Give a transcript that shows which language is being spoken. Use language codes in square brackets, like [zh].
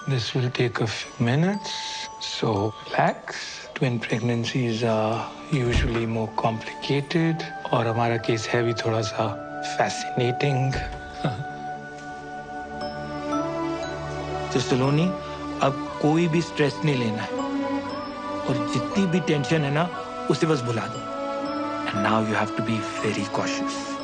[en] This will take a few minutes, so relax. Twin pregnancies are usually more complicated, [hi] और हमारा case है भी थोड़ा सा [en] fascinating. [hi] तो सलोनी, अब कोई भी स्ट्रेस नहीं लेना है, और जितनी भी टेंशन है ना उसे बस भुला दो। [en] And now you have to be very cautious.